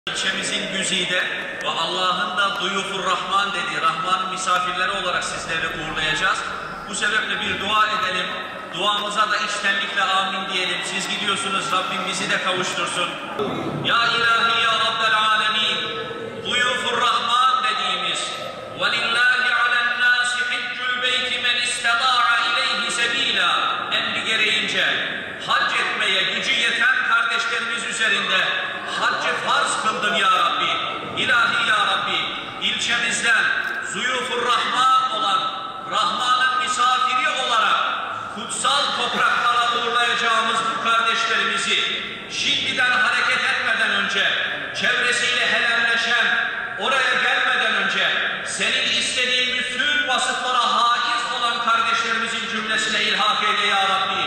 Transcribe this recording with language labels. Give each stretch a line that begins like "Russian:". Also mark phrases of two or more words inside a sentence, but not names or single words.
Turkish: İlçemizin güzide ve Allah'ın da Duyufur Rahman dediği, Rahman'ın misafirleri olarak sizleri uğurlayacağız. Bu sebeple bir dua edelim. Duamıza da içtenlikle amin diyelim. Siz gidiyorsunuz, Rabbim bizi de kavuştursun. Ya ilahi ya Rabbel alemin, Duyufur Rahman dediğimiz
Arabic: وَلِلَّهِ عَلَى النَّاسِ حِجُّ الْبَيْتِ مَنْ اِسْتَطَاعَ اِلَيْهِ سَب۪يلًا
Turkish: emri gereğince hac etmeye gücü yeten kardeşlerimiz üzerinde haccı farz kıldın ya Rabbi. İlahi ya Rabbi, ilçemizden Zuyufur Rahman olan, Rahman'ın misafiri olarak kutsal topraklara uğurlayacağımız bu kardeşlerimizi şimdiden hareket etmeden önce, çevresiyle helalleşen, oraya gelmeden önce senin istediğin bütün vasıflara haiz olan kardeşlerimizin cümlesine ilhak eyle ya Rabbi.